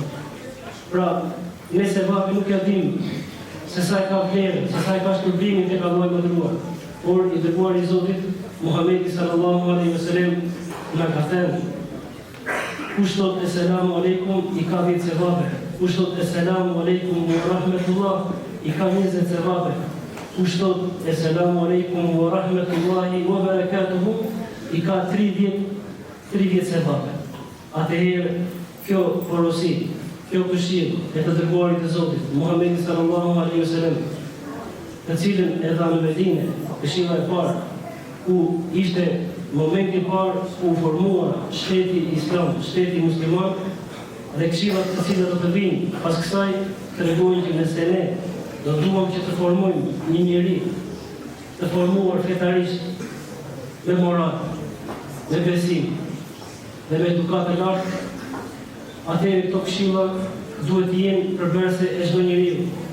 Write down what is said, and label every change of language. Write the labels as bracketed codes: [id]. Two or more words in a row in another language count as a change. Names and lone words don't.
[sq] Pra, ne sevapi nuk ja dimë se sa e ka vlerën, se sa e ka shpërblimin tek Allahu i madhruar, por i dërguari i Zotit Muhamedi [ar] صلى الله عليه وسلم [sq] na ka thënë: kush thot [ar] السلام عليكم [sq] i ka 10 sevape, kush thot [ar] السلام عليكم ورحمة الله [sq] i ka 20 sevape, kush thot [ar] السلام عليكم ورحمة الله وبركاته [sq] i ka 30 sevape. Atëherë, kjo porosi, kjo këshillë e të dërguarit të Zotit Muhamedi [ar] صلى الله عليه وسلم, [sq] të cilën e dha në Medinë, këshilla e parë, ku ishte momenti i parë u formua shteti islam, shteti musliman, dhe këshillat të cilat do të vinë pas kësaj tregojnë që nëse ne do duam që të formojmë një njeri të formuar fetarisht me moral, me besim dhe me edukat e lartë, atëherë këto këshilla duhet të jenë përbërëse e çdo njeriu.